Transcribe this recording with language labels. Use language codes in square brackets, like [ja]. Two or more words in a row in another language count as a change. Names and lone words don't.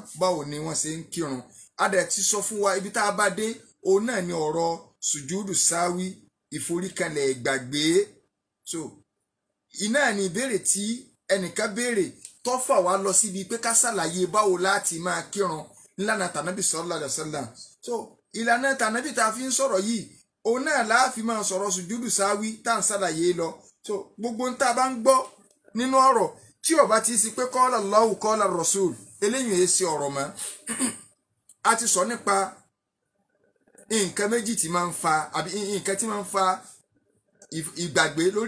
[yo] báwo ni wọ́n ṣe ń kírun adẹ ti sọ fún wa ibi tá a bá dé òun náà ni ọ̀rọ̀ sùjúdù sáwí ìforíkanlẹ̀ ìgbàgbé so iná ni ìbéèrè tí ẹnìkan béèrè tó fà wá lọ síbi pé ká ṣàlàyé báwo láti máa kírun nílànà tànàbì [ar] صلى الله عليه وسلم [yo] so ìlànà tànàbì tá a fi ń sọ̀rọ̀ yìí òun náà láàfin máa sọ̀rọ̀ sùjúdù sáwí tá à ń ṣàlàyé lọ so gbogbo ń tá a bá ń gbọ́ nínú ọ̀rọ̀ tí ó bá ti sí pé [ar] قال الله قال رسول [yo] eléyìí ẹ ṣe ọ̀rọ̀ mọ́ a ti sọ nípa nǹkan méjì tí máa ń fa àbí nǹkan tí máa ń fa ìgbàgbé lórí